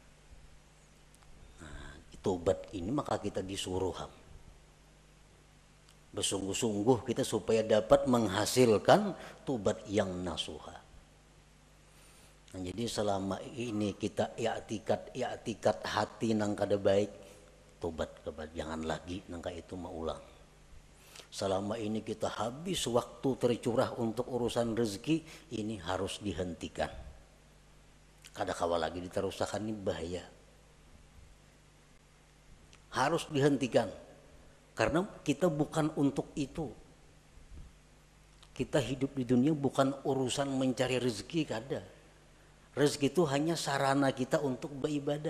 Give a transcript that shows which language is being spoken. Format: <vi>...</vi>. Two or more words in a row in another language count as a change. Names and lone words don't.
<id>Nah, tobat ini maka kita disuruh bersungguh-sungguh kita supaya dapat menghasilkan tobat yang nasuha. Nah, jadi selama ini kita i'tikat hati</id> <bjn>nang kada baik,</bjn> <id>tobat kepada jangan lagi</id> <bjn>nang itu maulang.</bjn> <id>Selama ini kita habis waktu tercurah untuk urusan rezeki, ini harus dihentikan.</id> <bjn>Kada kawa lagi diterusakan,</bjn> <id>ini bahaya. Harus dihentikan. Karena kita bukan untuk itu. Kita hidup di dunia bukan urusan mencari rezeki, kada. Rezeki itu hanya sarana kita untuk beribadah.</id>